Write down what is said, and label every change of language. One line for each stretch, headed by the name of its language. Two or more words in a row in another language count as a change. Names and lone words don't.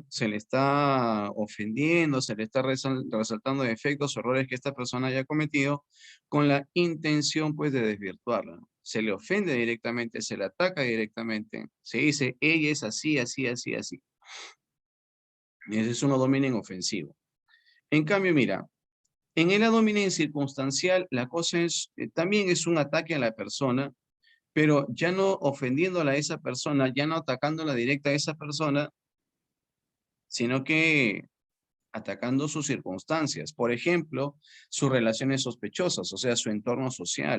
Spanish: Se le está ofendiendo, se le está resaltando defectos o errores que esta persona haya cometido con la intención, pues, de desvirtuarla, ¿no? Se le ofende directamente, se le ataca directamente, se dice, ella es así, así, así, así. Y ese es un
Latin: ad hominem
Spanish: ofensivo. En cambio, mira, en el
Latin: ad hominem
Spanish: circunstancial, la cosa es, también es un ataque a la persona, pero ya no ofendiéndola a esa persona, ya no atacándola directa a esa persona, sino que atacando sus circunstancias. Por ejemplo, sus relaciones sospechosas, o sea, su entorno social.